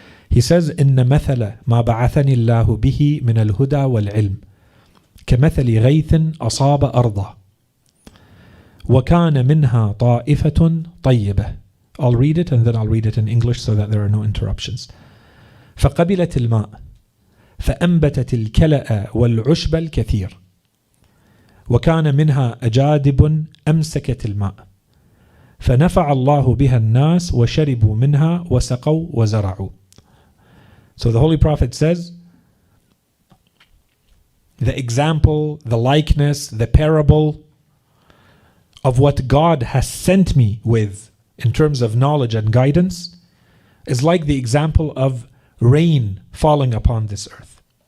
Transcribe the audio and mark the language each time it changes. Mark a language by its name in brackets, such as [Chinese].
[Arabic] He says, إِنَّ مَثَلَ مَا بَعَثَنِ اللَّهُ بِهِ مِنَ الْهُدَى وَالْعِلْمِ كَمَثَلِ غَيْثٍ أَصَابَ أَرْضًا وَكَانَ مِنْهَا طَائِفَةٌ طَيِّبَةٌ. [English] I'll read it and then I'll read it in English so that there are no interruptions. [Arabic] فَقَبِلَتِ الْمَاءِ فَأَنْبَتَتِ الْكَلَأَ وَالْعُشْبَ الْكَثِيرِ وكان منها أجادب أمسكت الماء فنفع الله بها الناس وشربوا منها وسقوا وزرعوا. [English] So the Holy Prophet says, the example, the likeness, the parable of what God has sent me with in terms of knowledge and guidance is like the example of rain falling upon this earth.